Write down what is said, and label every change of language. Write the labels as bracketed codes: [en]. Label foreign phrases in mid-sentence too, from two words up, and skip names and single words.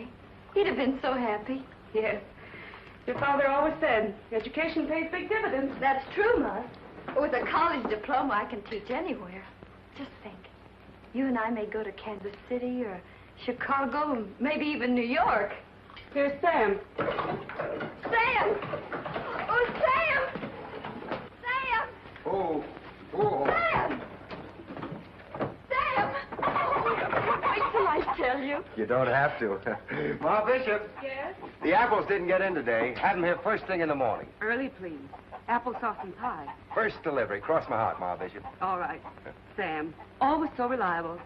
[en] He'd have been so happy. Yes. Your father always said, education pays big dividends. That's true, Ma. With a college diploma, I can teach anywhere. Just think. You and I may go to Kansas City or Chicago, and maybe even New York. Here's Sam. Sam! Oh, Sam! Sam! Oh. Sam! Sam! Wait till I tell you. You don't have to. Ma Bishop. Yes? The apples didn't get in today. Had them here first thing in the morning. Early, please. Applesauce and pie. First delivery. Cross my heart, Ma Bishop. All right. Sam, always so reliable.